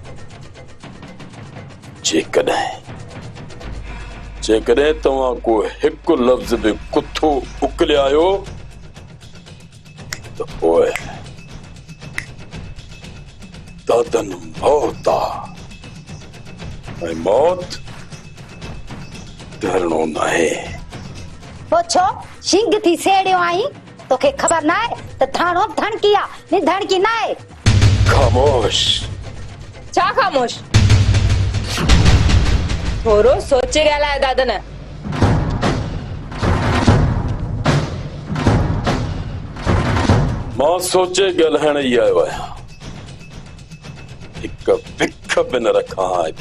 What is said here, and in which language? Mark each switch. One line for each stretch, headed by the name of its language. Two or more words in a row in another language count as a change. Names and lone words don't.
Sindhi: जेकॾहिं तव्हां को हिकु लफ़्ज़ बि कुथो उकलियायो त पोइ दादन मौत आहे ऐं मौत डरणो न आहे। पोछो शिंग थी सेड़ियो आई तोखे ख़बर ना है त थाणो धणकी आ ने धणकी ना है। खामोश। छा खामोश? थोरो सोचे ॻाल्हाए दादन। मां सोचे ॻाल्हाइण ई आयो आहियां। हिकु भिख बि न रखां हिते।